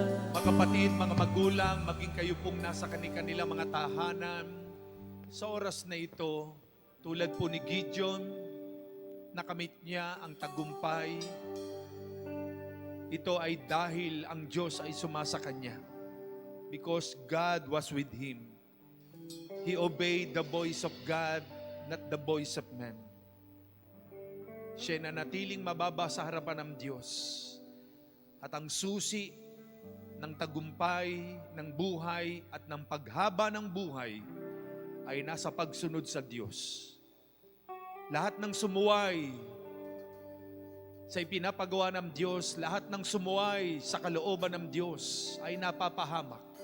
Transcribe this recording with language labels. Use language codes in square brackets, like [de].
[tl] Mga kapatid, mga magulang, maging kayo pong nasa kanilang mga tahanan, sa oras na ito, tulad po ni Gideon, nakamit niya ang tagumpay. Ito ay dahil ang Diyos ay sumasa kanya. [en] Because God was with him. He obeyed the voice of God, not the voice of man. [tl] Siya nanatiling mababa sa harapan ng Diyos. At ang susi ng tagumpay, ng buhay, at ng paghaba ng buhay ay nasa pagsunod sa Diyos. Lahat ng sumuway sa ipinapagawa ng Diyos, lahat ng sumuway sa kalooban ng Diyos ay napapahamak.